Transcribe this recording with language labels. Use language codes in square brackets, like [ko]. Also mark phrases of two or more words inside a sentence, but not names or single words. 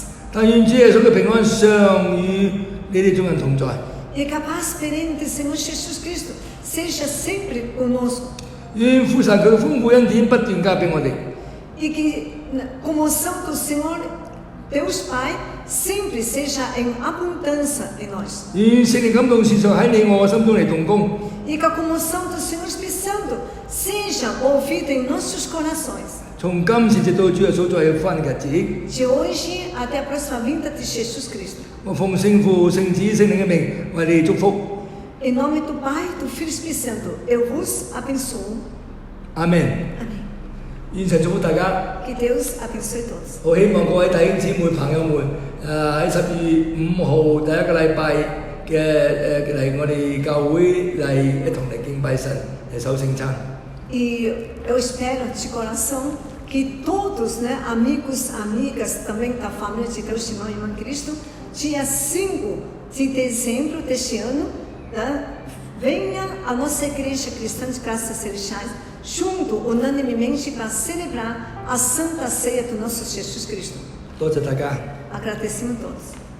[yue] 但願主耶穌嘅平安常與你哋眾人同在。 [pt] E que a paz perene do Senhor Jesus Cristo seja sempre conosco. [yue] 願父神佢嘅豐富恩典不斷加俾我哋。 [pt] E que, como Santo Senhor, Deus Pai, sempre seja em abundância em nós. [yue] 願聖靈感動時常喺你我心中嚟動工。 [pt] E que a comoção do Senhor Espírito Santo seja ouvida em nossos corações. [yue] 從今時直到主耶穌再返嘅日子， [pt] De hoje até a próxima vinda de Jesus Cristo. [yue] 我奉聖父、聖子、聖靈嘅名為你哋祝福。 [pt] Em nome do Pai, do Filho e do Espírito Santo, eu vos abençoo. [yue] 阿門。 [pt] Amém. [yue] 願神祝福大家。 [pt] Que Deus abençoe todos. [yue] 我希望各位弟兄姊妹朋友們，喺12月5號第一個禮拜嘅嚟我哋教會嚟一同嚟敬拜神，嚟守聖餐。 [pt] E eu espero de coração que todos, amigos, amigas, também da família de Deus, irmão e irmã Cristo, dia 5 de dezembro deste ano, venha à nossa igreja cristã de Graças Celestiais, junto, unanimemente, para celebrar a Santa Ceia do nosso Jesus Cristo. [yue] 多謝大家。 [pt] Agradecemos a todos.